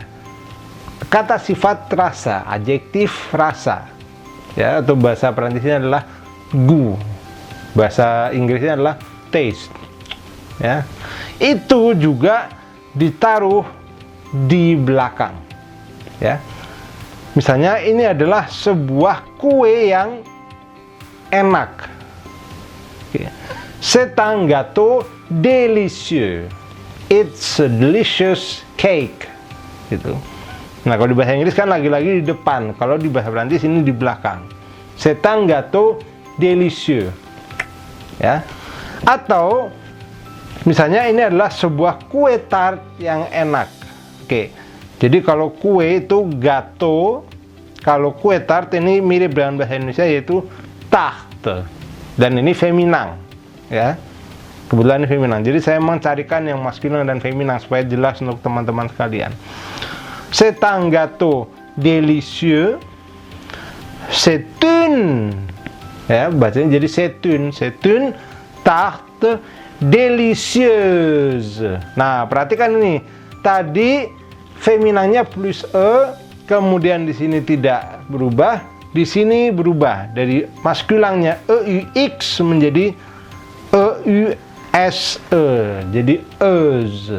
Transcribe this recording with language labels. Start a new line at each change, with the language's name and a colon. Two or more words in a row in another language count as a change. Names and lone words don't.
Indonesian: Kata sifat rasa, adjektif rasa ya, atau bahasa Perancisnya adalah goût, bahasa Inggrisnya adalah taste ya. Itu juga ditaruh di belakang ya. Misalnya ini adalah sebuah kue yang enak.
French: C'est un gâteau délicieux.
English: It's a delicious cake.
Indonesian: Gitu. Nah, kalau di bahasa Inggris kan lagi-lagi di depan. Kalau di bahasa Perancis ini di belakang.
French: C'est un gâteau délicieux.
Indonesian: Ya. Atau misalnya ini adalah sebuah kue tart yang enak. Oke. Jadi kalau kue itu gâteau, kalau kue tart ini mirip dengan bahasa Indonesia yaitu tarte. Dan ini feminan, ya. Kebetulan ini feminan. Jadi saya mencarikan yang maskulin dan feminan supaya jelas untuk teman-teman sekalian.
French: C'est un gâteau délicieux. C'est une,
Indonesian: ya, bacanya jadi
French: c'est une tarte délicieuse.
Indonesian: Nah, perhatikan ini. Tadi feminannya plus kemudian di sini tidak berubah. Di sini berubah dari maskulannya EUX menjadi EUSE, jadi EUS.